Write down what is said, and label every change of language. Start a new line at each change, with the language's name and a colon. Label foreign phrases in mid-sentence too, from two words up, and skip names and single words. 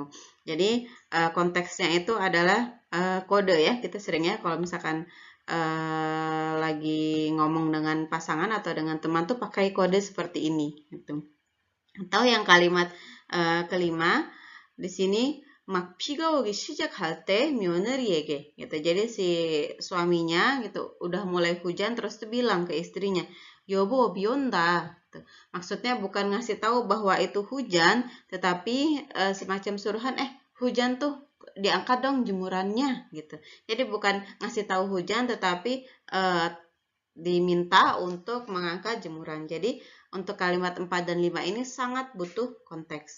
Indonesian: Jadi konteksnya itu adalah kode ya. Kita seringnya kalau misalkan lagi ngomong dengan pasangan atau dengan teman tuh pakai kode seperti ini gitu. Atau yang kalimat kelima di sini
Korean: 막 비가 오기 시작할 때 며느리에게
Indonesian: gitu. Jadi si suaminya gitu udah mulai hujan terus tuh bilang ke istrinya,
Korean: "여보, 비 온다."
Indonesian: Gitu. Maksudnya bukan ngasih tahu bahwa itu hujan, tetapi semacam suruhan hujan tuh diangkat dong jemurannya gitu. Jadi bukan ngasih tahu hujan, tetapi diminta untuk mengangkat jemuran. Jadi untuk kalimat 4 dan 5 ini sangat butuh konteks.